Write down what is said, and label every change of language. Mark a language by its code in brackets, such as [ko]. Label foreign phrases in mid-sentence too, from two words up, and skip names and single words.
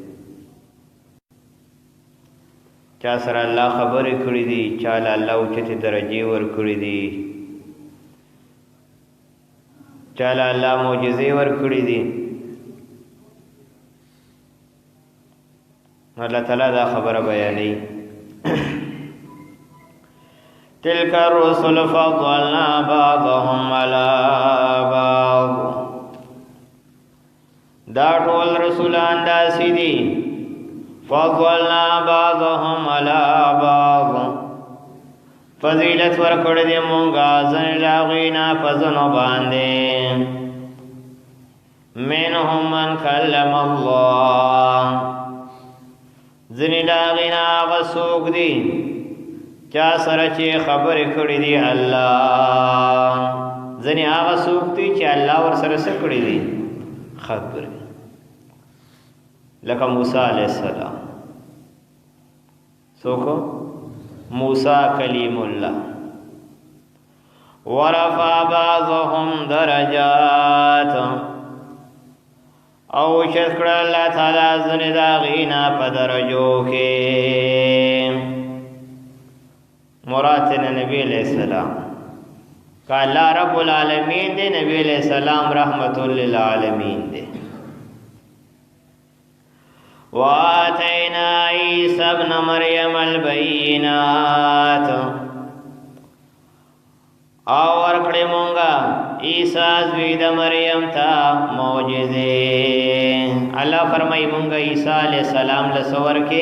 [ps] چا سره الله خبرې کړې دي، چا له الله اوچتې درجې ورکړې دي، چا له الله معجزې ورکړې دي. الله تعالی دا خبره بیانوي. [ar] تلك الرسل فضلنا بعضهم على بعض. [ps] دا ټول رسولان داسې دي [ar] فضلنا بعضهم على بعض، [ps] فضیلت ورکړې دي مونږه ځینې له هغوی نه په ځینو باندې. [ar] منهم من کلم الله، [ps] ځینې له هغوی نه هغه څوک دي چا سره چې خبرې کړې دي الله. ځینې هغه څوک دي چې الله ورسره څه کړې دي؟ خبرې. لکه موسی [ar] علیه السلام. [ps] څوک؟ موسی [ar] کلیم الله. ورفع بعضهم درجات، [ps] او اوچت کړه الله تعالی ځینې د هغې نه په درجو کې. [ur] مراد نبی [ar] علیہ السلام [ur] کا اللہ [ar] رب العالمین [ur] دے، نبی [ar] علیہ السلام رحمت للعالمین [ur] دے. [ar] وآتینا عیسی ابن مریم البینات، [ps] او ورکړې مونږه عیسی زوی د مریم ته معجزې. الله فرمایي مونږه عیسی [ar] علیہ السلام [ps] له څه ورکې؟